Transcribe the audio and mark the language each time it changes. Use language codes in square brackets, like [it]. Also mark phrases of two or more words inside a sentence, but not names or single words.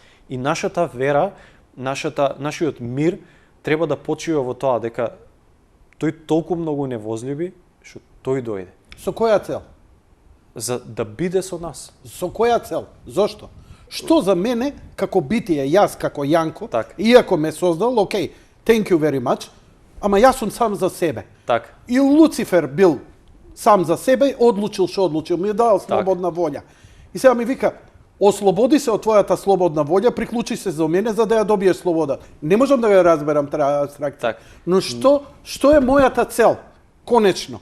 [mk] И нашата вера, нашиот мир треба да почива во тоа дека Тој толку многу не возлюби што Тој дојде. Со која цел? За да биде со нас. Со која цел? Зошто? Што за мене како битие, јас како Јанко, так. Иако ме создал, окей, [en] thank you very much, [mk] ама јас сум сам за себе. Так. И Луцифер бил сам за себе, одлучил што одлучил, ми дал слободна волја. И сега ми вика, ослободи се од твојата слободна волја, приклучи се за мене за да ја добиеш слобода. Не можам да ја разберам таа абстракција. Так. Но што е мојата цел? Конечно.